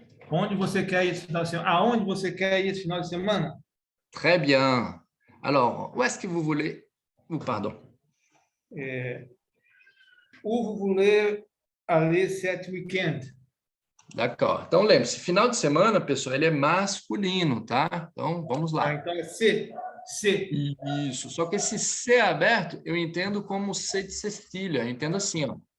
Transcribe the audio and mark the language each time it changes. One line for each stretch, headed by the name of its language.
Portuguese: Onde você quer ir esse final de semana? Aonde você quer ir esse final de semana?
French: Très bien. Alors, où est-ce que vous voulez... Oh, pardon. Où vous voulez aller cet week-end? D'accord.
Portuguese: Então, lembre-se, final de semana, pessoal, ele é masculino, tá? Então, vamos lá. Então é C. C. Isso. Só que esse C aberto, eu entendo como C de cestilha. Eu entendo assim, ó.